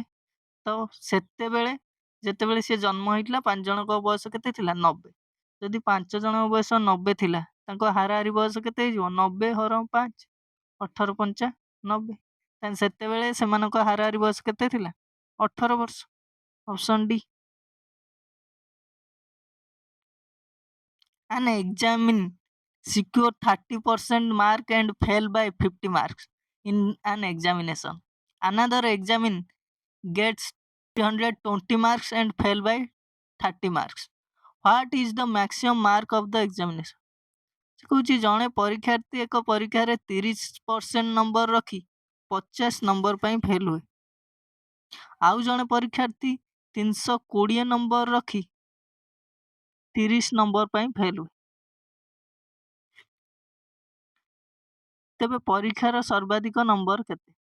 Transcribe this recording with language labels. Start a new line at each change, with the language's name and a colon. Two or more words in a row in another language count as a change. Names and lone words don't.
Odia: ତ ସେତେବେଳେ ଯେତେବେଳେ ସିଏ ଜନ୍ମ ହେଇଥିଲା 5 ଜଣଙ୍କ ବୟସ କେତେ ଥିଲା? 90। ଯଦି 5 ଜଣଙ୍କ ବୟସ 90 ଥିଲା, ତାଙ୍କ ହାରାହାରି ବୟସ କେତେ ହେଇଯିବ? 90 ହରଣ 5, 18 ପଞ୍ଚା 90। ତାହେଲେ ସେତେବେଳେ ସେମାନଙ୍କ ହାରାହାରି ବୟସ କେତେ ଥିଲା? 18 ବର୍ଷ। ଅପସନ୍ ଡି।
English: An examine secure 30% mark and fail by 50 marks in an examination. Another examine gets 320 marks and fail by 30 marks. What is the maximum mark of the examination?
Odia: ସେ କହୁଛି ଜଣେ ପରୀକ୍ଷାର୍ଥୀ ଏକ ପରୀକ୍ଷାରେ 30% ନମ୍ବର ରଖି 50 ନମ୍ବର ପାଇଁ ଫେଲ୍ ହୁଏ। ଆଉ ଜଣେ ପରୀକ୍ଷାର୍ଥୀ 320 ନମ୍ବର ରଖି 30 ନମ୍ବର ପାଇଁ ଫେଲ୍ ହୁଏ। ତେବେ ପରୀକ୍ଷାର ସର୍ବାଧିକ ନମ୍ବର କେତେ?